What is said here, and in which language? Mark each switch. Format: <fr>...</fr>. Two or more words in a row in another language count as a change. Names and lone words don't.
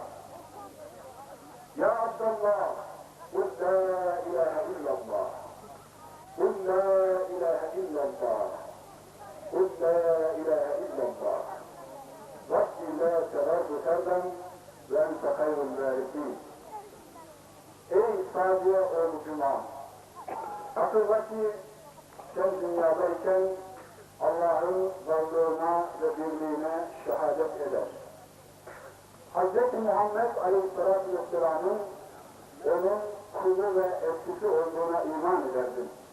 <ar>يا عبد الله قل لا إله إلا الله قل لا إله إلا الله قل لا إله إلا الله ربي لا تغرب كربا وأنت ente hayrul vârisin.</ar> <tr>Ey Sadiye oğlu Cuma! Hatırla ki sen dünyadayken Allah'ın varlığına ve birliğine şehadet eder. Hz. Muhammed Aleyhisselatü Vesselam'ın onun kulu ve elçisi olduğuna iman ederdin.</tr>